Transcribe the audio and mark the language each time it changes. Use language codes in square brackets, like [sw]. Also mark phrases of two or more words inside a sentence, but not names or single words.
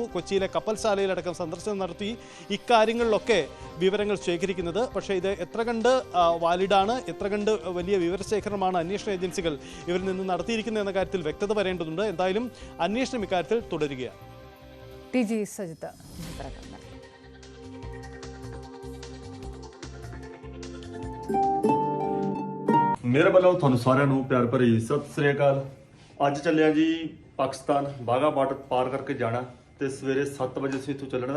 [ml] കൊച്ചിയിലെ കപ്പൽശാലയിലടക്കം സന്ദർശനം നടത്തി ഇക്കാര്യങ്ങളിലൊക്കെ വിവരങ്ങൾ ശേഖരിക്കുന്നത്. പക്ഷേ ഇത് എത്ര കണ്ട് വാലിഡാണ്, എത്ര കണ്ട് വലിയ വിവരശേഖരണമാണ് അന്വേഷണ ഏജൻസികൾ ഇവരിൽ നിന്ന് നടത്തിയിരിക്കുന്നത് എന്ന കാര്യത്തിൽ വ്യക്തത വരേണ്ടതുണ്ട്. എന്തായാലും അന്വേഷണം ഇക്കാര്യത്തിൽ തുടരുകയാണ്. TG സജിത്ത്. [pa] ਮੇਰੇ ਵੱਲੋਂ ਤੁਹਾਨੂੰ ਸਾਰਿਆਂ ਨੂੰ ਪਿਆਰ ਭਰੀ ਸਤਿ ਸ੍ਰੀ ਅਕਾਲ। ਅੱਜ ਚੱਲਿਆ ਜੀ ਪਾਕਿਸਤਾਨ ਬਾਗਾ ਬਾਰਡਰ ਪਾਰ ਕਰਕੇ ਜਾਣਾ ਤੇ ਸਵੇਰੇ 7 ਵਜੇ ਅਸੀਂ ਇੱਥੋਂ ਚੱਲਣਾ।